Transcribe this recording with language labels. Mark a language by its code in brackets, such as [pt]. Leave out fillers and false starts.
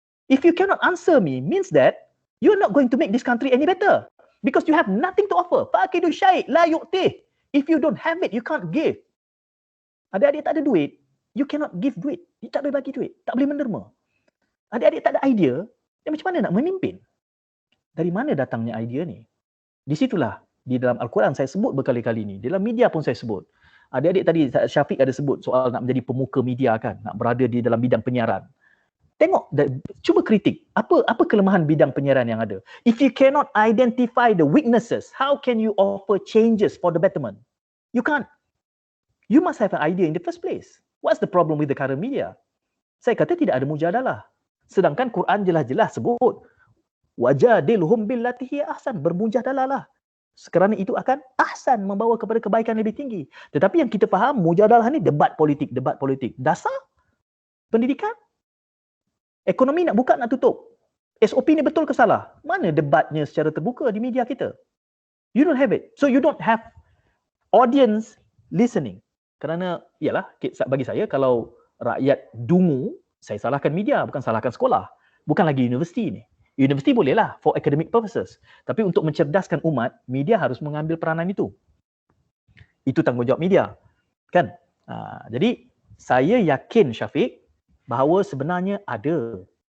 [en] If you cannot answer me, means that you're not going to make this country any better. Because you have nothing to offer. [ar] Faqidu syait la yu'tih. [en] If you don't have it, you can't give. [ms] Adik-adik tak ada duit, [en] you cannot give [ms] duit. You tak boleh bagi duit, tak boleh menerima. Adik-adik tak ada idea, dan macam mana nak memimpin? Dari mana datangnya idea ni? Di situlah, di dalam Al-Quran saya sebut berkali-kali ni. Dalam media pun saya sebut. Adik-adik tadi, Syafiq ada sebut soal nak menjadi pemuka media kan, nak berada di dalam bidang penyiaran. Tengok, cuba kritik. Apa kelemahan bidang penyiaran yang ada? [en] If you cannot identify the weaknesses, how can you offer changes for the betterment? You can't. You must have an idea in the first place. What's the problem with the current media? [ms] Saya kata tidak ada mujadalah. Sedangkan Quran jelas-jelas sebut [ar] wajadilhum billati hiya ahsan, [ms] bermujadalah lah. Kerana itu akan ahsan, membawa kepada kebaikan lebih tinggi. Tetapi yang kita faham mujadalah ni debat politik. Dasar pendidikan. Ekonomi nak buka, nak tutup. SOP ni betul ke salah? Mana debatnya secara terbuka di media kita? [en] You don't have it. So you don't have audience listening. [ms] Kerana, ialah, bagi saya, kalau rakyat dungu, saya salahkan media, bukan salahkan sekolah. Bukan lagi universiti ni. Universiti bolehlah [en] for academic purposes. [ms] Tapi untuk mencerdaskan umat, media harus mengambil peranan itu. Itu tanggungjawab media. Kan? Jadi, saya yakin Syafiq, bahawa sebenarnya ada.